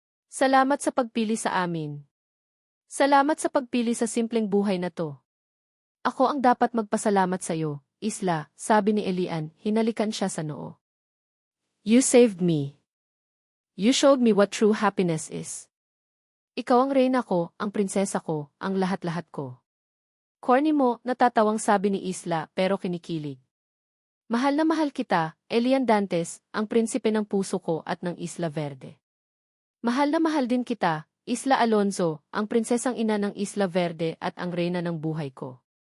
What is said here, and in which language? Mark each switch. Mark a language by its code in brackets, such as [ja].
[tl] Salamat sa pagpili sa amin. Salamat sa pagpili sa simpleng buhay na to. Ako ang dapat magpasalamat sa iyo, Isla, sabi ni Elian, hinalikan siya sa noo. [en] You saved me. You showed me what true happiness is. [tl] Ikaw ang reyna ko, ang prinsesa ko, ang lahat-lahat ko. Corny mo, natatawang sabi ni Isla pero kinikilig. Mahal na mahal kita, Elian Dantes, ang prinsipe ng puso ko at ng Isla Verde. Mahal na mahal din kita, Isla Alonzo, ang prinsesang ina ng Isla Verde at ang reyna ng buhay ko.